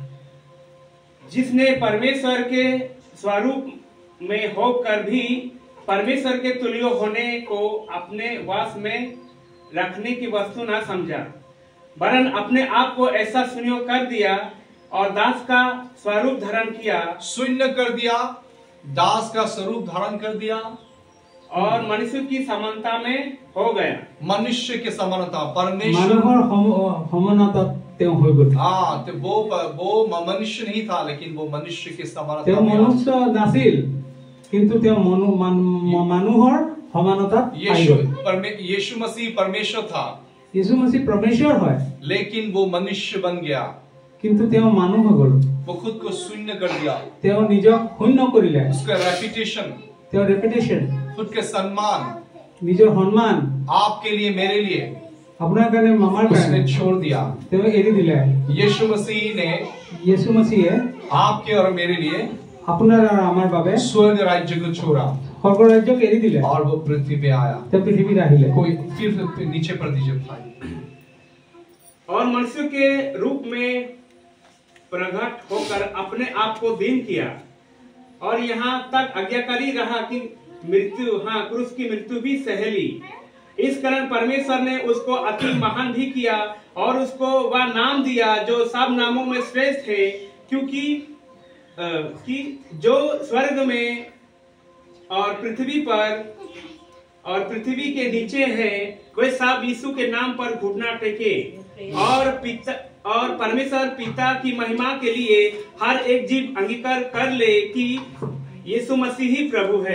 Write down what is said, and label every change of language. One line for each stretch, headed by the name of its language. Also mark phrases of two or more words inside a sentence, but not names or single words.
Hindi: जिसने परमेश्वर के स्वरूप में होकर भी परमेश्वर के तुल्य होने को अपने वास में रखने की वस्तु न समझा, वरन अपने आप को ऐसा शून्य कर दिया और दास का स्वरूप धारण किया। शून्य कर दिया, दास का स्वरूप धारण कर दिया और मनुष्य की समानता में हो गया। मनुष्य के समानता, परमेश्वर
Assamese: মানুহৰ সমানতাত তেওঁ হৈ গ'ল।
Hindi: हाँ, तो वो मनुष्य नहीं था, लेकिन वो मनुष्य के समानता
Assamese: তেওঁ
Hindi: में
Assamese: মনুষ্য নাছিল, কিন্তু তেওঁ মানুহৰ সমানতাত আহি यीशु গ'ল।
Hindi: यीशु मसीह परमेश्वर था, यीशु मसीह परमेश्वर হয়, लेकिन वो मनुष्य बन गया।
Assamese: কিন্তু তেওঁ মানুহ হৈ গ'ল।
Hindi: वो खुद को शून्य कर दिया।
Assamese: তেওঁ নিজক শূন্য কৰিলে।
Hindi: उसका रेपुटेशन,
Assamese: তেওঁৰ ৰেপুটেশন,
Hindi: खुद के सम्मान
Assamese: নিজৰ সন্মান
Hindi: आपके लिए, मेरे लिए
Assamese: আপোনাৰ কাৰণে, আমাৰ
Hindi: उसने
Assamese: কাৰণে
Hindi: छोड़ दिया।
Assamese: তেওঁ এৰি দিলে।
Hindi: यीशु मसीह ने यीशु मसीहे आपके और मेरे लिए
Assamese: আপোনাৰ আৰু আমাৰ বাবে
Hindi: स्वर्ग राज्य को छोड़ा
Assamese: স্বৰ্গ ৰাজ্যক এৰি দিলে।
Hindi: और वो पृथ्वी पे आया।
Assamese: তেওঁ পৃথিৱীত আহিলে।
Hindi: कोई फिर नीचे पढ़ दीजिए भाई। और मनुष्य के रूप में प्रकट होकर अपने आप को दीन किया और यहाँ तक आज्ञाकारी रहा कि मृत्यु, क्रूस की मृत्यु भी सह ली। इस कारण परमेश्वर ने उसको अति महान भी किया और उसको वह नाम दिया जो सब नामों में श्रेष्ठ है, क्योंकि कि जो स्वर्ग में और पृथ्वी पर और पृथ्वी के नीचे है, वे सब यीशु के नाम पर घुटना टेके और परमेश्वर पिता की महिमा के लिए हर एक जीव अंगीकार कर ले कि यीशु मसीह ही प्रभु है।